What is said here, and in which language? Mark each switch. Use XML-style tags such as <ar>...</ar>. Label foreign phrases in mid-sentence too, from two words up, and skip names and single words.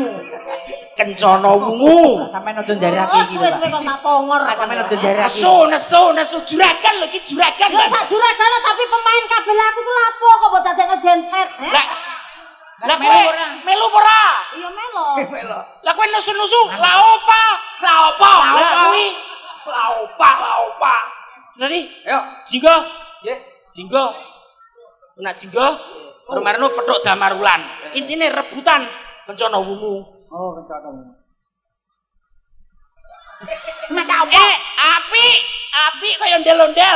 <jv>Kencana wungu. Sampeyan aja njarake iki. Suwe-suwe kok tak pongor. Sampeyan aja njarake. Nesu juragan lho iki juragan. Ya sak juragan tapi pemain kabel aku ku lapo kok mbok dadekno genset. Lah kowe melu ora? Iya melo. Lah kowe nesu-nesu la opa? La opa? La opa. Nani? Ayo, jinggo. Nggih. Jinggo. Nak jinggo Romarno petuk Damarulan. Intine rebutan kencana wungu. Oh, kencana wungu. Api kaya ondel-ondel.</jv>